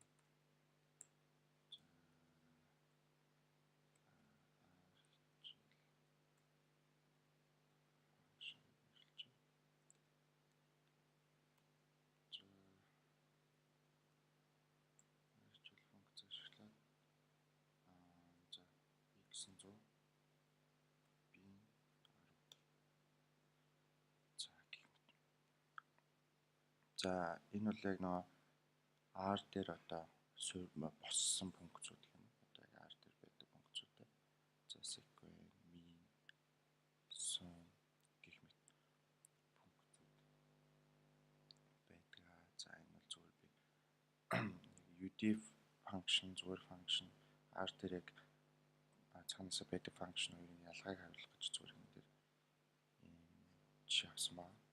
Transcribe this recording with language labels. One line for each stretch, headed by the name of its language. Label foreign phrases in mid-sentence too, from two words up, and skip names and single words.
Mongolian: За функц ашиглаад за x нь 100 b нь 10. За энэ бол яг нөгөө R дээр одоо боссон функцүүд юм. Одоо яг R дээр байдаг функцүүдээ. За
English: sequence, mean, sum
Mongolian: гэх мэт функцүүд байдаг. За энэ бол зүгээр би
English: UTF function
Mongolian: зүгээр function R дээр яг цаанаасаа байдаг function хоёрын ялгааг харуулах гэж зүгээр энэ дээр жишээ авсан байна.